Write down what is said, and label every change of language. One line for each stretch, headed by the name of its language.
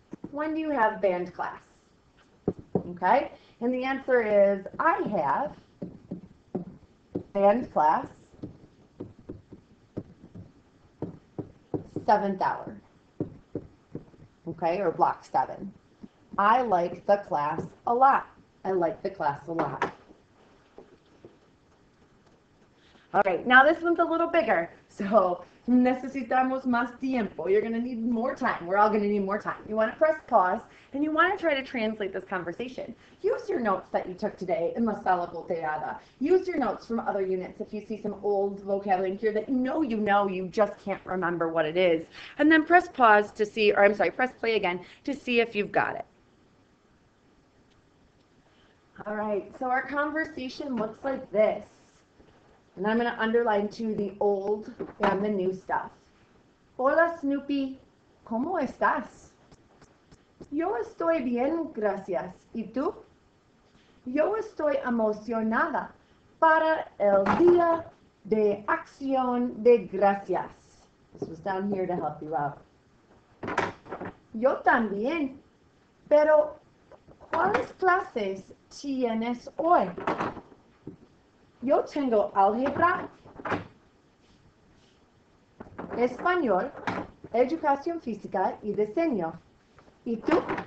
English: When do you have band class? Okay, and the answer is I have band class 7th hour. Okay, or block 7. I like the class a lot. I like the class a lot. All right, now this one's a little bigger.
Spanish: So necesitamos más tiempo.
English: You're going to need more time. We're all going to need more time. You want to press pause, and you want to try to translate this conversation. Use your notes that you took today in La Sala Volteada. Use your notes from other units if you see some old vocabulary here that you just can't remember what it is. And then press pause to see, or I'm sorry, press play again to see if you've got it. All right, so our conversation looks like this. And I'm going to underline too the old and the new stuff.
Spanish: Hola Snoopy, ¿cómo estás? Yo estoy bien, gracias. ¿Y tú? Yo estoy emocionada para el Día de Acción de Gracias.
English: This was down here to help you out.
Spanish: Yo también, pero ¿cuáles clases tienes hoy? Yo tengo álgebra, español, educación física y diseño. ¿Y tú?